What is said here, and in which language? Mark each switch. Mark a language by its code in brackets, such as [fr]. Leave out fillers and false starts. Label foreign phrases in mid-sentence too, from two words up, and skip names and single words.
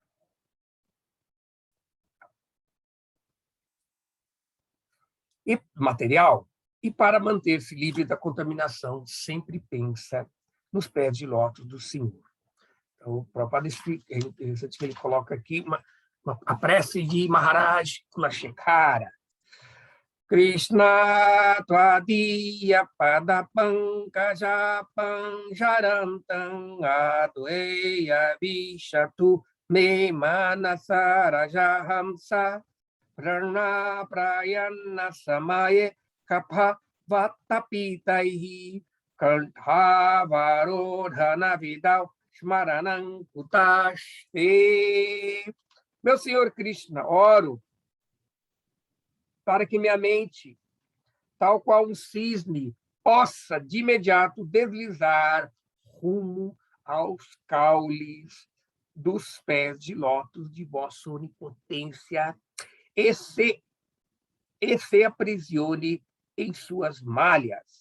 [pt] E material, e para manter-se livre da contaminação, sempre pensa nos pés de lótus do Senhor. Então, o Prabhupada explica, é interessante que ele coloca aqui a prece de Maharaj Kulashekara. [sa] कृष्ण त्वदीय पदपङ्कज पञ्जरान्तम् अद्यैव विशतु मे मानसराजहंस प्राण प्रयाण समये कफ वातपित्तैः कण्ठ अवरोधन विधौ स्मरणं कुतस्ते. [pt] Meu Senhor Krishna, oro para que minha mente, tal qual um cisne, possa de imediato deslizar rumo aos caules dos pés de lótus de vossa onipotência e se aprisione em suas malhas.